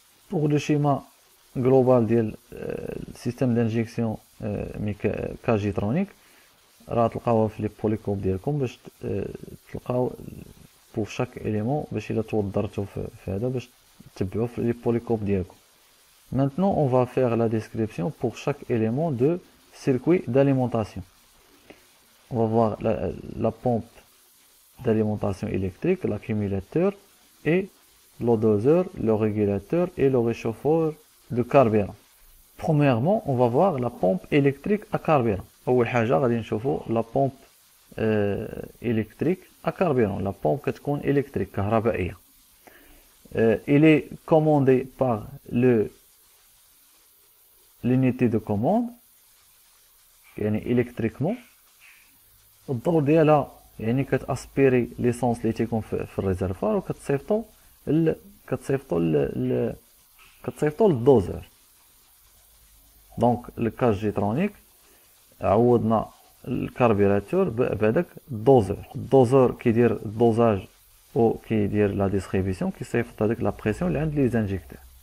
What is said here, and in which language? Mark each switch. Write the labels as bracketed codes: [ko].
[ar] بوغ لو شيما جلوبال ديال السيستيم دانجيكسيون كاجيترونيك راه تلقاوها في لي بوليكوب ديالكم باش تلقاو بوغ شاك اليمون باش الا توضرتو في هذا باش تتبعوه في لي بوليكوب ديالكم. [fr] Maintenant, on va faire la description pour chaque élément de circuit d'alimentation. On va voir la pompe d'alimentation électrique, l'accumulateur et le doseur, le régulateur et le réchauffeur de carburant. Premièrement, on va voir la pompe électrique à carburant. [ar] أول حاجة غادي نشوفو [fr] la pompe électrique à carburant. La pompe كتكون électrique كهربائية. Il est commandé par l'unité de commande يعني électriquement. [ar] الدور ديالها يعني كتاسبيري ليسونس اللي تيكون في الريزرفوار وكتصيفطو للدوزور. دونك الكاج جيترونيك عوضنا الكاربيراتور بهذاك الدوزور كيدير الدوزاج و كيدير لا ديستريبيسيون كيصيفط هذيك لا بريسيون اللي عند لي زانجيكتور.